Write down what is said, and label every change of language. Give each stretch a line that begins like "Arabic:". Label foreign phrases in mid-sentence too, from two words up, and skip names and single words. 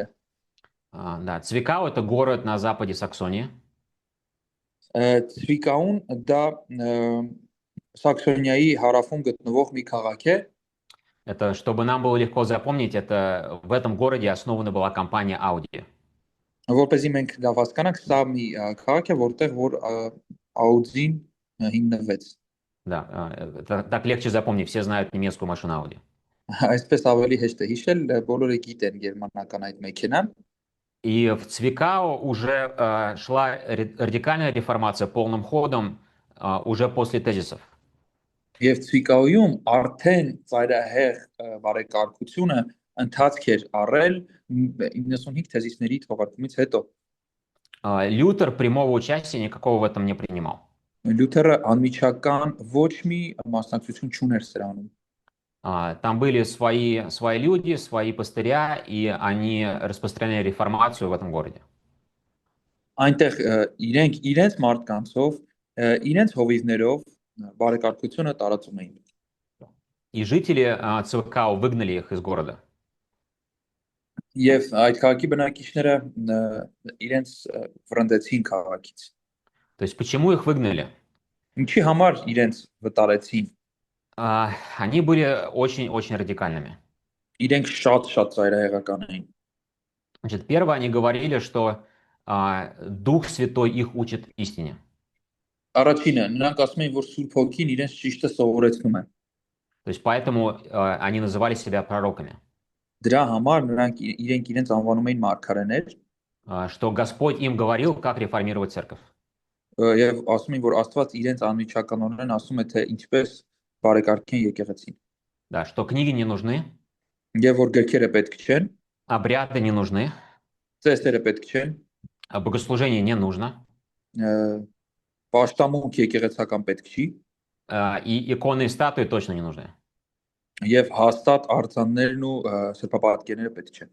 Russian: Да, Цвикау это город на западе Саксонии.
Armenian: Ցվիկաուն դա Սաքսոնիայի հարավում գտնվող մի քաղաք է։
Russian: Это, чтобы нам было легко запомнить, это в этом городе основана была компания Audi.
Armenian: Որպեսզի մենք լավ հասկանանք, սա մի քաղաք է, որտեղ որ Audi-ն հիմնվեց։
Russian: Да, так легче запомнить, все знают немецкую машину Audi.
Armenian: Այսպես ավելի հեշտ է հիշել, բոլորը գիտեն գերմանական այդ մեքենան։
Russian: И в Цвикао уже шла радикальная реформация полным ходом уже после тезисов.
Armenian: Եվ Ցվիկաուում արդեն ծայրահեղ բարեկարգությունը ընթացք էր առել 95 թեզիսների թողարկումից հետո։
Russian: Лютер прямого участия никакого в этом не принимал.
Armenian: Լյութերը անմիջական ոչ մի մասնակցություն չուներ սրանում։
Russian: Там были свои люди, свои пастыря, и они распространяли реформацию в этом городе.
Armenian: Այնտեղ իրենց մարդկանցով, իրենց հովիվներով բարեկարգությունը տարածում էին։
Russian: И жители Цвикао выгнали их из города.
Armenian: Եվ այդ քաղաքի бնակիչները իրենց վրընդեցին քաղաքից։
Russian: То есть почему их выгнали?
Armenian: Ինչի համար իրենց վտարեցին։
Russian: Они были очень-очень радикальными.
Armenian: Իրենք շատ ծայրահեղական էին։
Russian: Значит, первое, они говорили, что Дух Святой их учит истине.
Armenian: Առաջինը, նրանք ասում են, որ Սուրբ Հոգին իրենց ճիշտը սովորեցնում է։
Russian: То есть поэтому они называли себя пророками.
Armenian: Դրա համար նրանք իրենց անվանում էին մարգարեներ,
Russian: что Господь им говорил, как реформировать церковь.
Armenian: Եվ ասում են, որ Աստված իրենց անմիջականորեն ասում է, թե ինչպես բարեկարգեն եկեղեցին։
Russian: Да, что книги не нужны,
Armenian: Եվ որ գրքերը պետք չեն,
Russian: обряды не нужны,
Armenian: ծեսերը պետք չեն,
Russian: богослужение не нужно,
Armenian: պաշտամունք եկեղեցական պետք չի,
Russian: и иконы и статуи точно не нужны.
Armenian: Եվ հաստատ արձաններն ու սրբապատկերները պետք չեն։